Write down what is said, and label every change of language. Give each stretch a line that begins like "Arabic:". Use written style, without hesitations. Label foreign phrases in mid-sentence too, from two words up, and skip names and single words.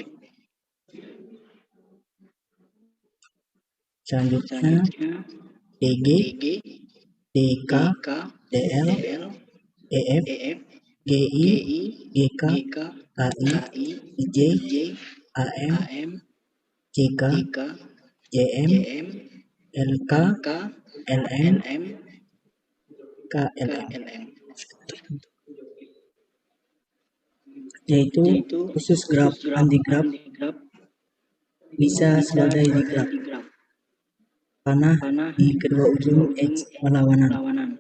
Indonesian: Selanjutnya DG, DK, DL, EF, GI, GK, KI, IJ, AM, JK, JM, LK, LM, KLM. Yaitu khusus graf anti-graf bisa sebagai digraf panah di kedua ujung X berlawanan.